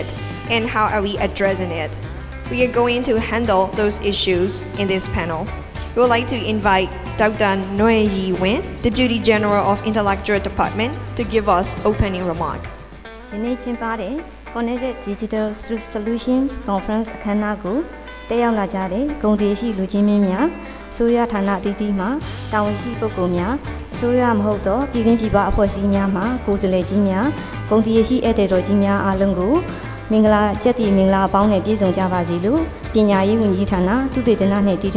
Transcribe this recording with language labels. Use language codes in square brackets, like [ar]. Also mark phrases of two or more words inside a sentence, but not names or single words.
[en] And how are we addressing it? We are going to handle those issues in this panel. We would like to invite Dr. Noe Yi Wen, Deputy General of Intellectual Department, to give us opening remark. [my] Connected Digital Solutions Conference အခမ်းအနားကိုတက်ရောက်လာကြတဲ့ဂုဏ်တည်ရှိလူကြီးမင်းများအစိုးရဌာနအသီးသီးမှတာဝန်ရှိပုဂ္ဂိုလ်များအစိုးရမဟုတ်သောပြည်တွင်းပြည်ပအဖွဲ့အစည်းများမှကိုယ်စားလှယ်ကြီးများဂုဏ်တည်ရှိဧည့်သည်တော်ကြီးများအားလုံးကိုမင်္ဂလာကျက်တည်မင်္ဂလာအပေါင်းနဲ့ပြည့်စုံကြပါစေလို့ပညာရေးဝန်ကြီးဌာနသုတေသနနှင့်တည်တွ